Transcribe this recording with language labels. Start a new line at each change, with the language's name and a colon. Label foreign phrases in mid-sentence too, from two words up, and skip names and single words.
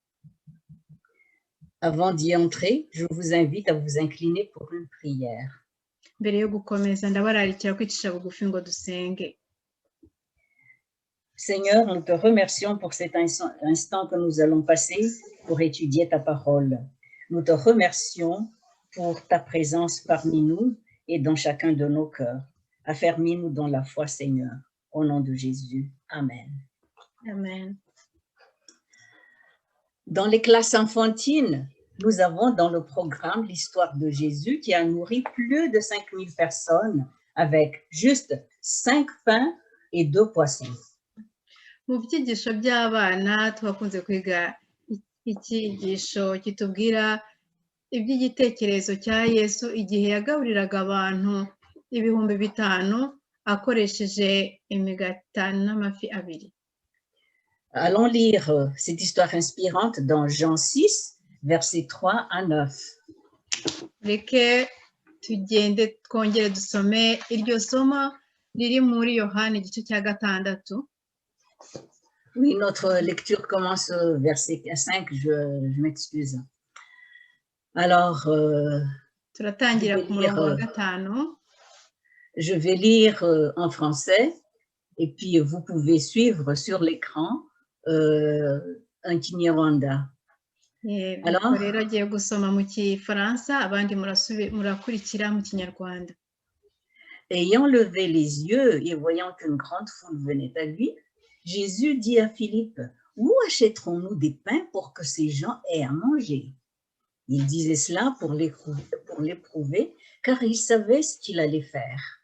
French: Avant d'y entrer, je vous invite à vous incliner pour une prière.
Kinyarwanda: Mbere yo gukomeza ndabararikira kwicisha bugufi ngo dusenge.
French: Seigneur, nous te remercions pour cet instant que nous allons passer pour étudier ta parole. Nous te remercions pour ta présence parmi nous et dans chacun de nos cœurs. Affermis-nous dans la foi, Seigneur. Au nom de Jésus. Amen. Amen. Dans les classes enfantines, nous avons dans le programme l'histoire de Jésus qui a nourri plus de 5000 personnes avec juste 5 pains et 2 poissons.
Kinyarwanda: Mu byigisho by'abana twakunze kwiga icyigisho kitubwira iby'igitekerezo cya Yesu igihe yagaburiraga abantu 5,000 akoresheje imigati 5 n'amafi 2.
French: Allons lire cette histoire inspirante dans Jean 6, versets 3 à 9.
Kinyarwanda: Reke tugende twongere dusome iryo somo riri muri Yohana igice cya 6.
French: Oui, notre lecture commence au verset 5, je m'excuse. Alors,
Kinyarwanda: turatangira ku murongo wa 5.
French: Je vais lire en français et puis vous pouvez suivre sur l'écran un Kinyarwanda. Alors,
Kinyarwanda: rero agiye gusoma mu Kifaransa abandi murakurikira mu Kinyarwanda.
French: Ayant levé les yeux et voyant qu'une grande foule venait à lui, Jésus dit à Philippe, « Où achèterons-nous des pains pour que ces gens aient à manger ?» Il disait cela pour l'éprouver, car il savait ce qu'il allait faire.